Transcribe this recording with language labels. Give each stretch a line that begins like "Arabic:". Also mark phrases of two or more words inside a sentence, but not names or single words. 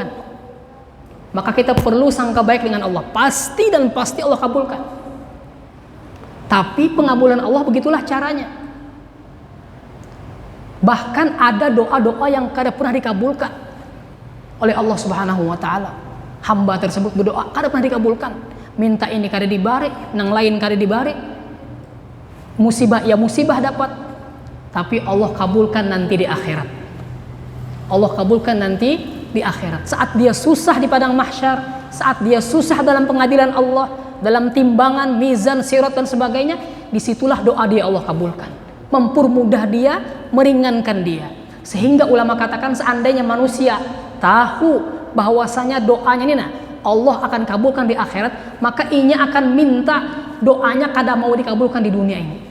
Indonesian: Maka kita perlu sangka baik dengan Allah, pasti dan pasti Allah kabulkan. Tapi pengabulan Allah begitulah caranya. Bahkan ada doa-doa yang kada pernah dikabulkan oleh Allah
Arabic: Subhanahu wa taala.
Indonesian: Hamba tersebut berdoa kada pernah dikabulkan. Minta ini kada dibari, nang lain kada dibari. Musibah ya musibah dapat. Tapi Allah kabulkan nanti di akhirat. Allah kabulkan nanti di akhirat. Saat dia susah di padang mahsyar, saat dia susah dalam pengadilan Allah, dalam timbangan, mizan, sirat dan sebagainya, disitulah doa dia Allah kabulkan. Mempermudah dia, meringankan dia. Sehingga ulama katakan seandainya manusia tahu bahwasanya doanya ini Allah akan kabulkan di akhirat, maka inya akan minta doanya kada mau dikabulkan di dunia ini.